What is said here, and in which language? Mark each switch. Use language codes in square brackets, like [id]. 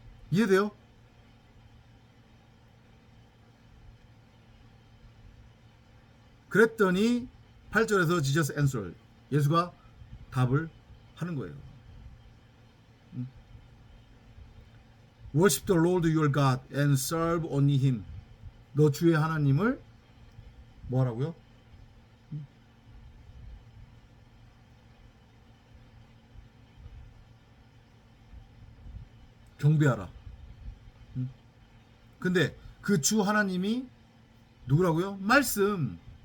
[ko] 이해돼요? 그랬더니 8절에서 [en] Jesus answered. [ko] 예수가 답을 하는 거예요. [en] Worship the Lord your God and serve only him. [ko] 너 주의 하나님을 뭐 하라고요? 경배하라. 근데 그 주 하나님이 누구라고요? 말씀.